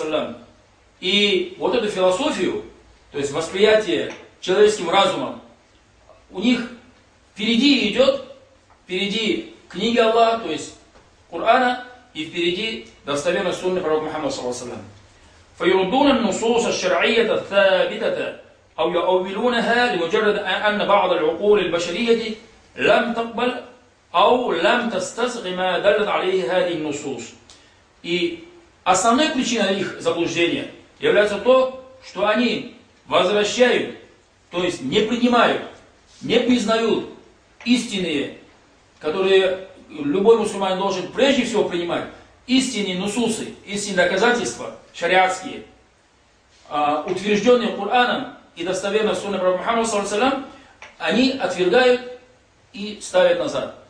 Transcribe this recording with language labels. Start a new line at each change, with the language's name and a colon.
Arabic: وَسَلَّمَ.
Russian: И вот эту философию, то есть восприятие человеческим разумом, у них впереди идет, впереди книги Аллаха, то есть Кур'ана, и впереди достоверно сунны пророка Мухаммада саллаллаху алейхи ва саллям.
Arabic: فيردون النصوص الشرعية الثابتة أو يؤولونها لمجرد أن بعض العقول البشرية لم تقبل أو لم تستصغ ما دلت عليه هذه النصوص.
Russian: И основной причиной их заблуждения является то, что они возвращают, то есть не принимают, не признают истинные, которые любой мусульманин должен прежде всего принимать истинные нусусы, истинные доказательства шариатские, утвержденные Кур'аном и достоверно сунной пророка Мухаммада саллаллаху алейхи ва саллям, они отвергают и ставят назад.